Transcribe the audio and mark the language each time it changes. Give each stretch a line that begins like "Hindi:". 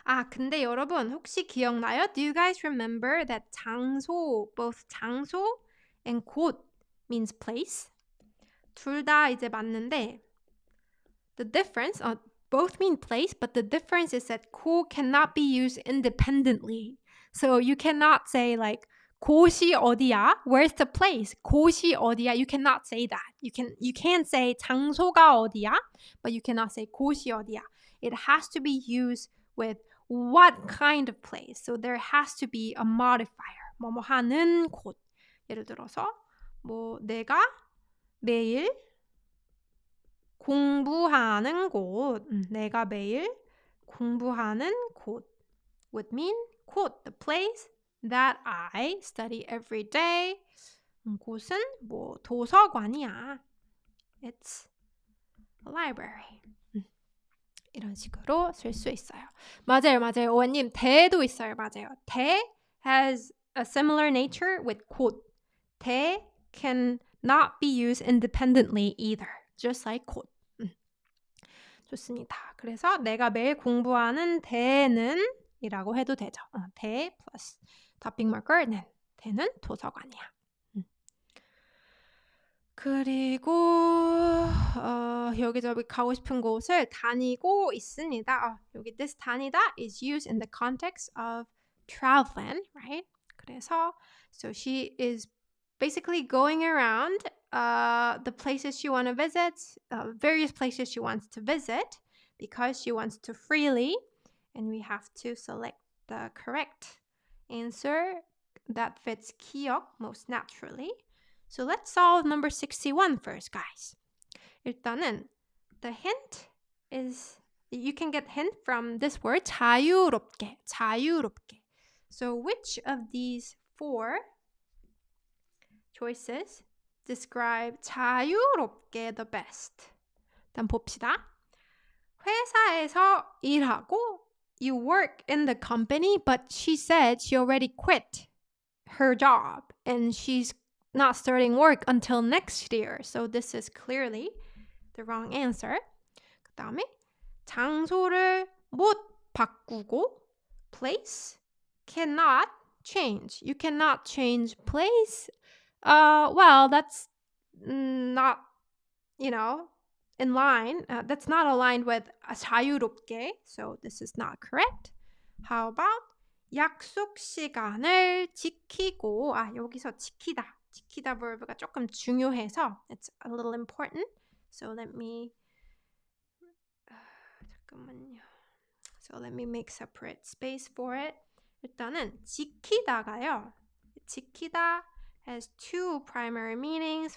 Korean: 근데 여러분 혹시 기억나요?
English: Do you guys remember that 장소, both 장소 and 곳 means place?
Korean: 둘 다 이제 맞는데
English: the difference, both mean place, but the difference is that 곳 cannot be used independently. So you cannot say like
Korean: 곳이 어디야?
English: Where's the place?
Korean: 곳이 어디야?
English: You cannot say that. You can say
Korean: 장소가 어디야?
English: But you cannot say
Korean: 곳이 어디야.
English: It has to be used with what kind of place. So there has to be a modifier.
Korean: 뭐뭐 하는 곳. 예를 들어서 내가 매일 공부하는 곳. 내가 매일 공부하는 곳
English: would mean 곳, the place that I study every day.
Korean: 곳은 도서관이야.
English: It's a library.
Korean: 이런 식으로 쓸 수 있어요. 맞아요. 오원님, 대도 있어요. 맞아요.
English: 대 has a similar nature with 곳. 대 can not be used independently either. Just like 곧.
Korean: 좋습니다. 그래서 내가 매일 공부하는 대는 이라고 해도 되죠. 대 플러스 topic marker는 대는 도서관이야. 그리고 여기저기 가고 싶은 곳을 다니고 있습니다.
English: 여기 this 다니다 is used in the context of traveling, right? 그래서 so she is basically going around the places she wants to visit, various places she wants to visit because she wants to freely, and we have to select the correct answer that fits 기억 most naturally. So let's solve number 61 first, guys. 일단은 the hint is, you can get hint from this word 자유롭게, 자유롭게. So which of these four choices describe 자유롭게 the best?
Korean: 일단 봅시다. 회사에서 일하고
English: you work in the company, but she said she already quit her job and she's not starting work until next year. So this is clearly the wrong answer.
Korean: 그 다음에 장소를 못 바꾸고
English: place cannot change. You cannot change place. Well, that's not, in line. That's not aligned with 자유롭게. So this is not correct. How about
Korean: 약속 시간을 지키고 여기서 지키다. 지키다 verb가 조금 중요해서
English: it's a little important. So let me 잠깐만요. So let me make separate space for it.
Korean: 일단은 지키다가요.
English: 지키다 has two primary meanings.